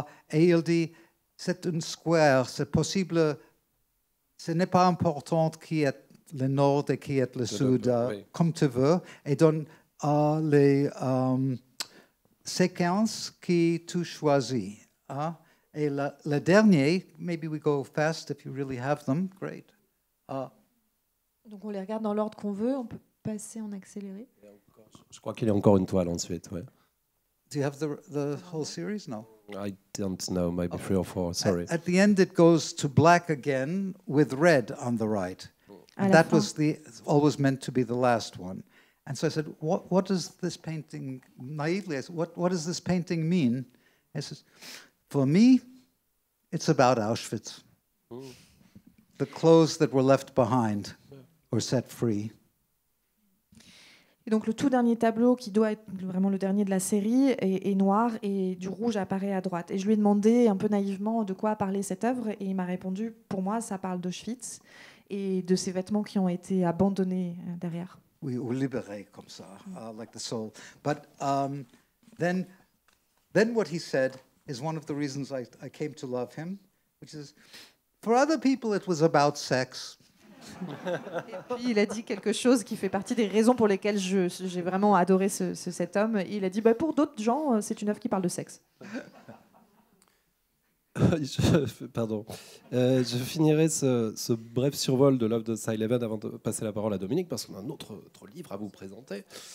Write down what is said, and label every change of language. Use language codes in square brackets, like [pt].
[fr] Et il dit, c'est un square, c'est possible, ce n'est pas important qui est le nord et qui est le sud, comme tu veux. Et donc, les séquences que tu choisis. Et le dernier, [en] maybe we go fast if you really have them, great. [fr] Donc on les regarde dans l'ordre qu'on veut, on peut passer en accéléré. Je crois qu'il y a encore une toile ensuite. Ouais. [en] Do you have the whole series? No. I don't know, maybe 3 or 4, sorry. At the end it goes to black again with red on the right. And that was always meant to be the last one. And so I said, what does this painting, naively, I said, what does this painting mean? I said, for me, it's about Auschwitz. the clothes that were left behind or set free. [fr] Et donc le tout dernier tableau, qui doit être vraiment le dernier de la série, est noir et du rouge apparaît à droite. Et je lui ai demandé un peu naïvement de quoi parlait cette œuvre et il m'a répondu, pour moi, ça parle d'Auschwitz et de ces vêtements qui ont été abandonnés derrière. Oui, ou libérés comme ça, [en] like the soul. But then what he said is one of the reasons I came to love him, which is, for other people it was about sex. [fr] Et puis il a dit quelque chose qui fait partie des raisons pour lesquelles j'ai vraiment adoré cet homme. Il a dit, pour d'autres gens, c'est une œuvre qui parle de sexe. Pardon. Je finirai ce bref survol de l'œuvre de Cy Levin avant de passer la parole à Dominique, parce qu'on a un autre livre à vous présenter.